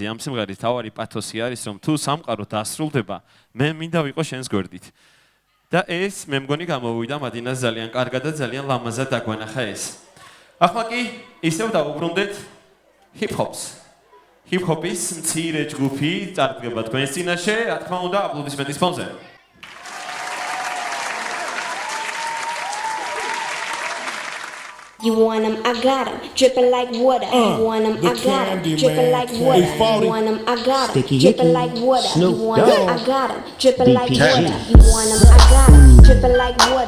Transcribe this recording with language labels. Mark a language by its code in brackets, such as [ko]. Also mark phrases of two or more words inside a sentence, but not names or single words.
[ka] ამ სიმღერის თავარი პათოსი არის რომ თუ სამყარო დასრულდება, მე მინდა ვიყო შენს გვერდით. და ეს მე მგონი გამოვიდა მადინას ძალიან კარგად და ძალიან ლამაზად დაგვანახა ეს. ახლა კი ისევ დავუბრუნდეთ ჰიპ-ჰოპს. ჰიპ-ჰოპის მცირე ჯგუფი წარდგება თქვენს წინაშე, რა თქმა უნდა, აპლოდისმენტის ფონზე. [en] You want 'em, I got 'em, dripping like water. You want 'em, I got 'em, dripping like water. You want 'em, I got 'em, dripping like water. You want 'em, I got 'em, dripping like water. You want 'em, I got 'em, dripping like water.